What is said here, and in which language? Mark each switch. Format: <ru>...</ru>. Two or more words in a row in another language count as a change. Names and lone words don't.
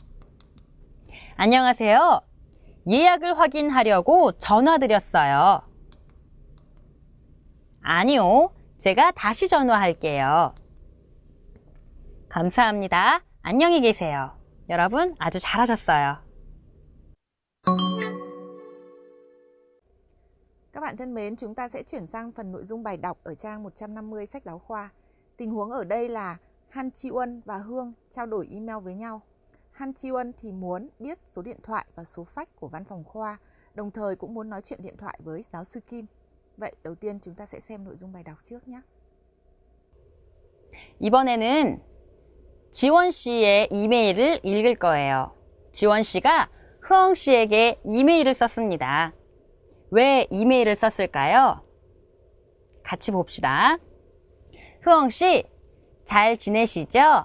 <ko>안녕하세요. 예약을 확인하려고 전화드렸어요. 아니요, 제가 다시 전화할게요. 감사합니다. 안녕히 계세요. 여러분 아주 잘하셨어요.</ko> <vi>Các bạn thân mến, chúng ta sẽ chuyển sang phần nội dung bài đọc ở trang 150 sách giáo khoa. Tình huống ở đây là Han Chi-won và Hương trao đổi email với nhau. Han Chi-won thì muốn biết số điện thoại và số fax của văn phòng khoa, đồng thời cũng muốn nói chuyện điện thoại với giáo sư Kim. Vậy đầu tiên chúng ta sẽ xem nội dung bài đọc trước nhé.</vi> <ko>이번에는 지원 씨의 이메일을 읽을 거예요. 지원 씨가 흐엉 씨에게 이메일을 썼습니다. 왜 이메일을 썼을까요? 같이 봅시다. 흐엉 씨, 잘 지내시죠?</ko>